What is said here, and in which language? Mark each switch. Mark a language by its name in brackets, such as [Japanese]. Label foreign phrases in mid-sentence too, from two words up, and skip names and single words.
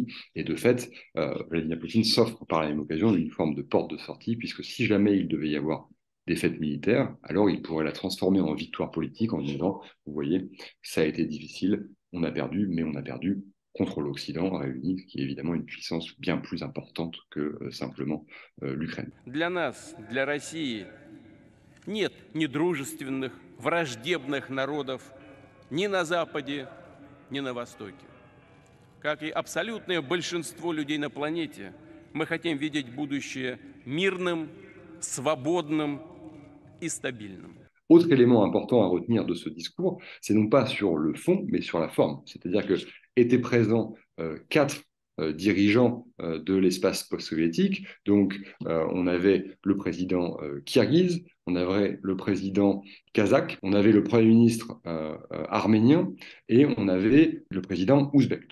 [French] Et de fait, Vladimir Poutine s'offre par la même occasion une forme de porte de sortie, puisque si jamais il devait y avoir défaite militaire, alors il pourrait la transformer en victoire politique en disant, vous voyez, ça a été difficile, on a perdu, mais on a perdu contre l'Occident réuni, qui est évidemment une puissance bien plus importante que simplement l'Ukraine. [Russian] Для нас, для России, нет недружественных, враждебных народов ни на Западе, ни на Востоке. Как и абсолютное большинство людей на планете, мы хотим видеть будущее мирным, свободным и стабильным. [French] Autre élément important à retenir de ce discours, c'est non pas sur le fond, mais sur la forme. C'est-à-dire que étaient présents quatre dirigeants de l'espace post-soviétique. Donc, on avait le président kirghize, on avait le président kazakh, on avait le premier ministre arménien, et on avait le président ouzbek.